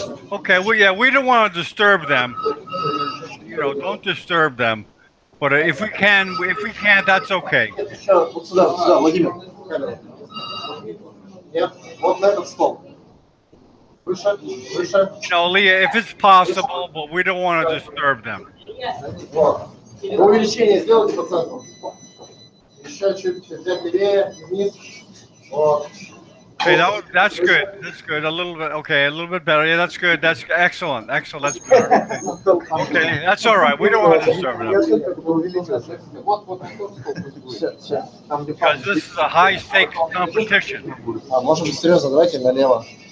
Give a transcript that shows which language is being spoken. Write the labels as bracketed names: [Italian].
[English] Okay, well, yeah, we don't want to disturb them. You know, don't disturb them. But if we can't, that's okay. [Russian] Сюда, Владимир. Нет, вот на этот стол. Выше. [English] You know, Leah, if it's possible, but we don't want to disturb them. [Russian] Увеличение сделайте по центру. Еще чуть взять левее, вниз. Вот. [English] Okay, that's good. That's good. A little bit. Okay, a little bit better. Yeah, that's good. That's excellent. Excellent. That's better. Okay, that's all right. We don't want to disturb them because this is a high-stakes competition. [Russian] Может быть, серьезно, давайте налево.